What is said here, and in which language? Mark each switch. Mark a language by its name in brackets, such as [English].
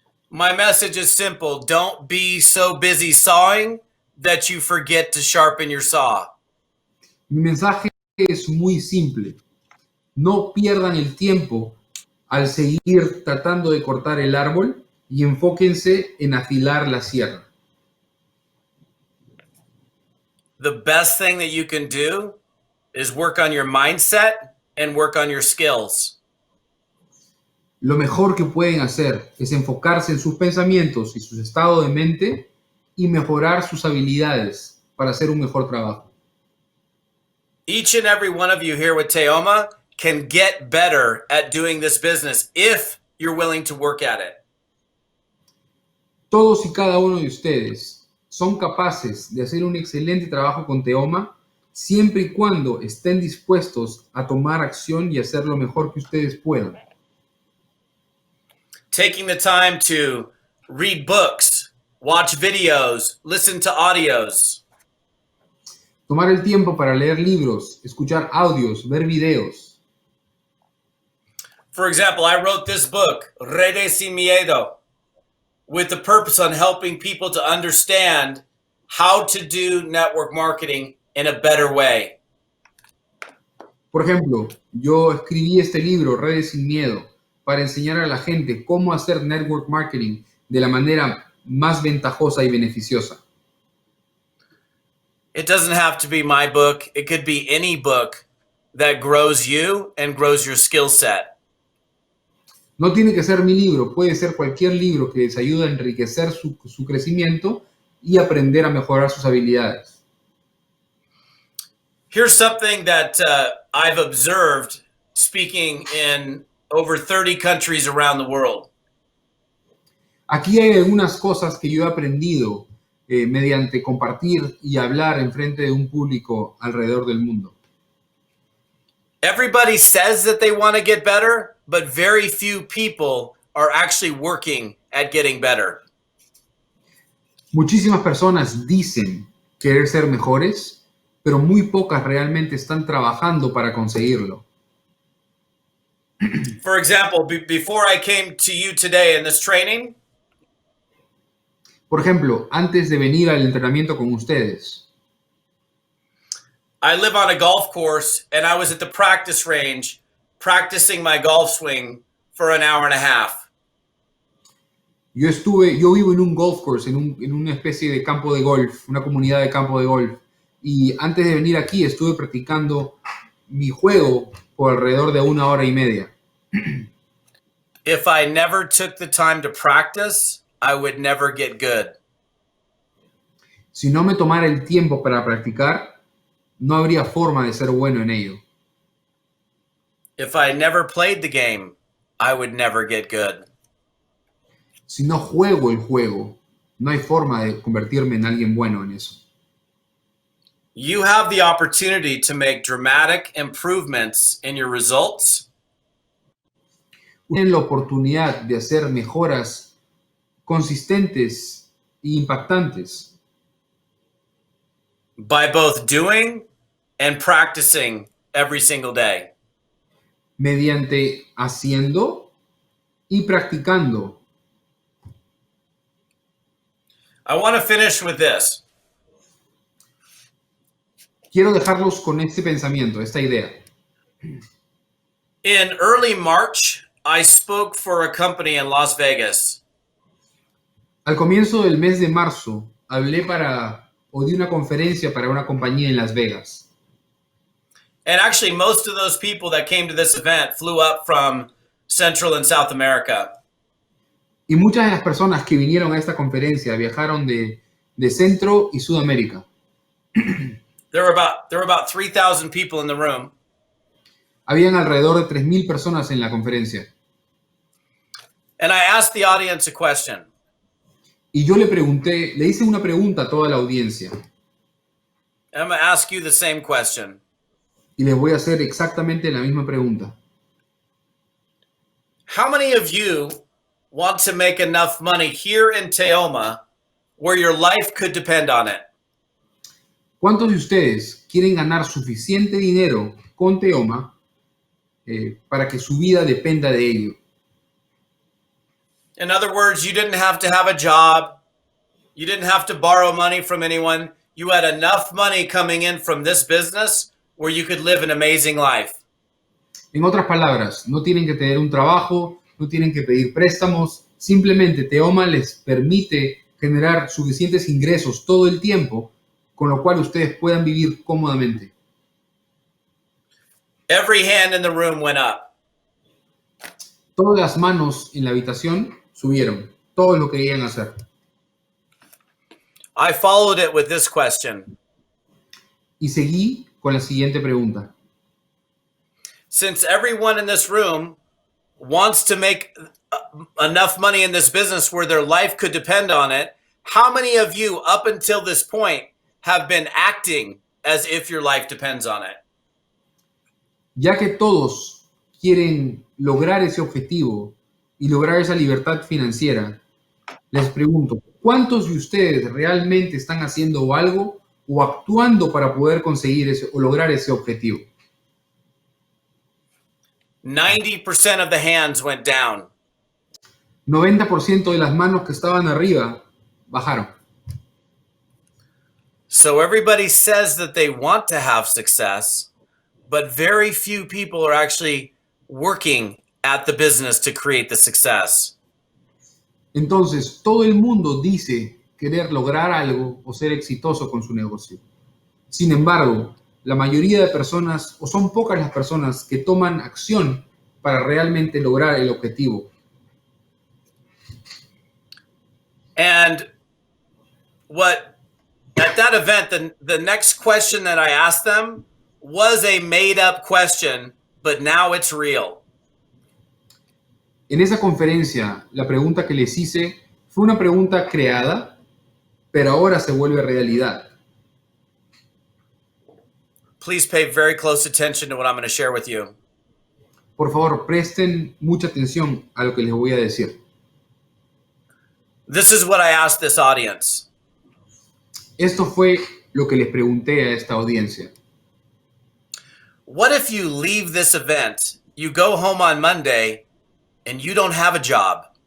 [English] My message is simple. Don't be so busy sawing that you forget to sharpen your saw. [Spanish] Mi mensaje es muy simple. No pierdan el tiempo al seguir tratando de cortar el árbol y enfóquense en afilar la sierra. [English] The best thing that you can do is work on your mindset and work on your skills. [Spanish] Lo mejor que pueden hacer es enfocarse en sus pensamientos y su estado de mente y mejorar sus habilidades para hacer un mejor trabajo. [English] Each and every one of you here with Teoma can get better at doing this business if you're willing to work at it. [Spanish] Todos y cada uno de ustedes son capaces de hacer un excelente trabajo con Teoma siempre y cuando estén dispuestos a tomar acción y hacer lo mejor que ustedes puedan. [English] Taking the time to read books, watch videos, listen to audios. [Spanish] Tomar el tiempo para leer libros, escuchar audios, ver videos. [English] For example, I wrote this book, Redes Sin Miedo, with the purpose on helping people to understand how to do network marketing in a better way. [Spanish] Por ejemplo, yo escribí este libro, Redes Sin Miedo, para enseñar a la gente cómo hacer network marketing de la manera más ventajosa y beneficiosa. [English] It doesn't have to be my book. It could be any book that grows you and grows your skill set. [Spanish] No tiene que ser mi libro, puede ser cualquier libro que les ayude a enriquecer su crecimiento y aprender a mejorar sus habilidades. [English] Here's something that I've observed speaking in over 30 countries around the world. [Spanish] Aquí hay algunas cosas que yo he aprendido mediante compartir y hablar en frente de un público alrededor del mundo. [English] Everybody says that they want to get better, but very few people are actually working at getting better. [Spanish] Muchísimas personas dicen querer ser mejores, pero muy pocas realmente están trabajando para conseguirlo. [English] For example, before I came to you today in this training, [Spanish] Por ejemplo, antes de venir al entrenamiento con ustedes, [English] I live on a golf course and I was at the practice range practicing my golf swing for an hour and a half. [Spanish] yo vivo en un [English] golf course, [Spanish] en una especie de campo de golf, una comunidad de campo de golf, y antes de venir aquí estuve practicando mi juego por alrededor de 1 hora y media. [English] If I never took the time to practice, I would never get good. [Spanish] Si no me tomara el tiempo para practicar, no habría forma de ser bueno en ello. [English] If I never played the game, I would never get good. [Spanish] Si no juego el juego, no hay forma de convertirme en alguien bueno en eso. [English] You have the opportunity to make dramatic improvements in your results. [Spanish] Tienen la oportunidad de hacer mejoras consistentes e impactantes [English] By both doing and practicing every single day. [Spanish] mediante haciendo y practicando. [English] I want to finish with this. [Spanish] Quiero dejarlos con este pensamiento, esta idea. [English] In early March, I spoke for a company in Las Vegas. [Spanish] Al comienzo del mes de marzo, di una conferencia para una compañía en Las Vegas. [English] And actually, most of those people that came to this event flew up from Central and South America. [Spanish] Y muchas de las personas que vinieron a esta conferencia viajaron de Centro y Sudamérica. [English] There were about 3,000 people in the room. [Spanish] Habían alrededor de 3,000 personas en la conferencia. [English] And I asked the audience a question. [Spanish] Y yo le hice una pregunta a toda la audiencia. [English] I'm going to ask you the same question. [Spanish] Y les voy a hacer exactamente la misma pregunta. [English] How many of you want to make enough money here in Teoma where your life could depend on it? [Spanish] ¿Cuántos de ustedes quieren ganar suficiente dinero con Teoma para que su vida dependa de ello? [English] In other words, you didn't have to have a job. You didn't have to borrow money from anyone. You had enough money coming in from this business where you could live an amazing life. [Spanish] En otras palabras, no tienen que tener un trabajo, no tienen que pedir préstamos. Simplemente Teoma les permite generar suficientes ingresos todo el tiempo, con lo cual ustedes puedan vivir cómodamente. [English] Every hand in the room went up. [Spanish] Todas las manos en la habitación subieron. Todos lo querían hacer. [English] I followed it with this question. [Spanish] Y seguí con la siguiente pregunta. [English] Since everyone in this room wants to make enough money in this business where their life could depend on it, how many of you up until this point have been acting as if your life depends on it? [Spanish] Ya que todos quieren lograr ese objetivo y lograr esa libertad financiera, les pregunto, ¿cuántos de ustedes realmente están haciendo algo o actuando para poder conseguir o lograr ese objetivo? [English] 90% of the hands went down. [Spanish] 90% de las manos que estaban arriba bajaron. [English] So everybody says that they want to have success, but very few people are actually working at the business to create the success. [Spanish] Entonces, todo el mundo dice querer lograr algo o ser exitoso con su negocio. Sin embargo, la mayoría de personas, o son pocas las personas que toman acción para realmente lograr el objetivo. [English] And at that event, the next question that I asked them was a made-up question, but now it's real. [Spanish] En esa conferencia, la pregunta que les hice fue una pregunta creada, pero ahora se vuelve realidad. [English] Please pay very close attention to what I'm going to share with you. [Spanish] Por favor, presten mucha atención a lo que les voy a decir. [English] This is what I asked this audience. [Spanish] Esto fue lo que les pregunté a esta audiencia. [English] What if you leave this event, you go home on Monday, and you don't have a job?